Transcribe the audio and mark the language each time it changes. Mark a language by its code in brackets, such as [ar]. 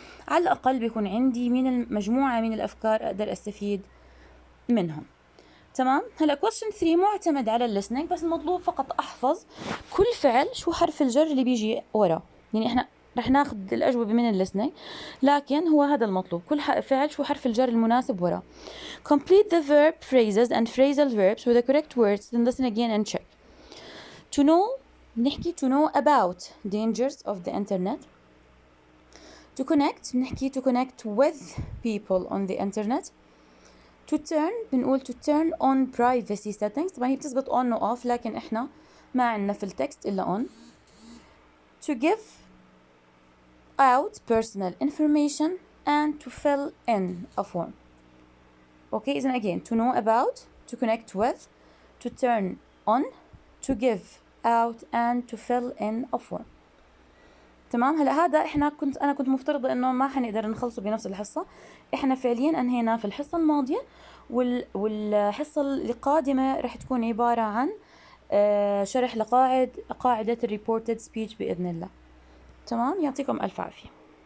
[ar] على الأقل بيكون عندي مجموعة من الأفكار أقدر أستفيد منهم. تمام؟ هلا question 3 معتمد على listening، بس المطلوب فقط أحفظ كل فعل شو حرف الجر اللي بيجي ورا. يعني إحنا رح ناخذ الأجوبة من listening، لكن هو هذا المطلوب، كل فعل شو حرف الجر المناسب ورا. [en] Complete the verb phrases and phrasal verbs with the correct words, then listen again and check. To know about dangers of the internet. To connect with people on the internet. To turn [ar] بنقول [en] to turn on privacy settings. [ar] طبعا هي بتزبط on و off، لكن احنا ما عندنا في التكست إلا on. [en] to give out personal information and to fill in a form. Okay, إذن again to know about, to connect with, to turn on, to give out and to fill in a form. [ar] تمام. هلا هذا أنا كنت مفترضة إنه ما حنقدر نخلصه بنفس الحصة. إحنا فعليا أنهينا في الحصة الماضية، والحصة القادمة رح تكون عبارة عن شرح لقاعدة الريبورتد سبيتش بإذن الله. تمام، يعطيكم ألف عافية.